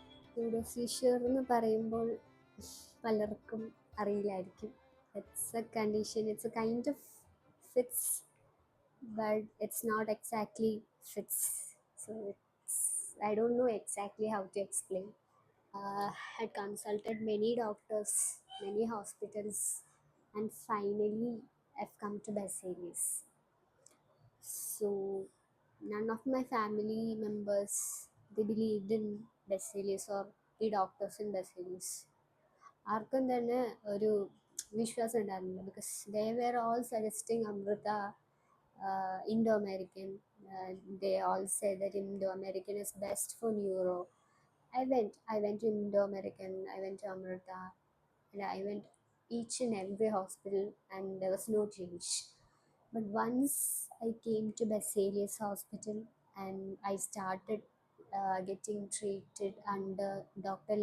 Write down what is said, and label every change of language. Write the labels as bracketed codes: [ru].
[ml] Pseudoseizure എന്ന് പറയുമ്പോൾ പലർക്കും അറിയില്ലായിരിക്കും. [en] It's a condition, it's a kind of fits, but it's not exactly fits. So I don't know exactly how to explain. I consulted many doctors, many hospitals, and finally I've come to Berzelius. So none of my family members, they believed in Berzelius or the doctors in Berzelius. [ml] ആർക്കും തന്നെ ഒരു വിശ്വാസം ഉണ്ടായിരുന്നില്ല, [en] Because they were all suggesting Amrita, Indo American. They all say that Indo American is best for neuro. I went to Indo American, I went to Amrita, and I went each and every hospital, and there was no change. But once I came to Berzelius Hospital and I started getting treated under Dr.